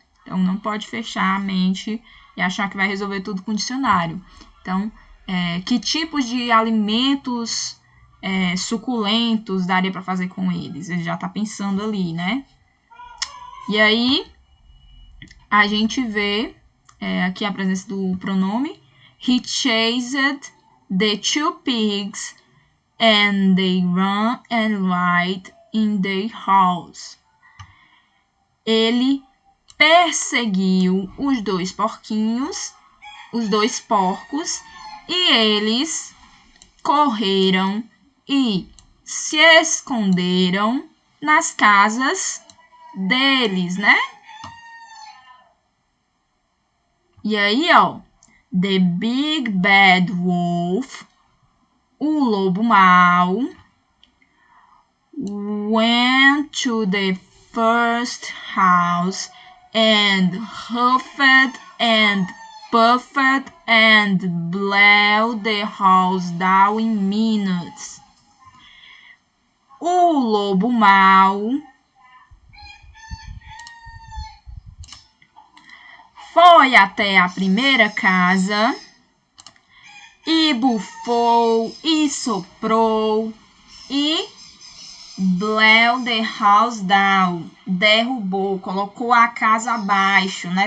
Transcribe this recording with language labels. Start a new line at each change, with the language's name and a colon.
Portuguese: Então, não pode fechar a mente e achar que vai resolver tudo com dicionário. Então, que tipos de alimentos suculentos daria para fazer com eles? Ele já está pensando ali, né? E aí, a gente vê aqui a presença do pronome.
English: He chased the two pigs and they run and hide in the house.
Portuguese: Ele perseguiu os dois porquinhos, os dois porcos, e eles correram e se esconderam nas casas deles, né? E aí, ó,
English: the big bad wolf,
Portuguese: o lobo mau,
English: went to the first house and huffed and puffed and blew the house down in minutes.
Portuguese: O lobo mau foi até a primeira casa e bufou e soprou e
English: blew the house down,
Portuguese: derrubou, colocou a casa abaixo, né?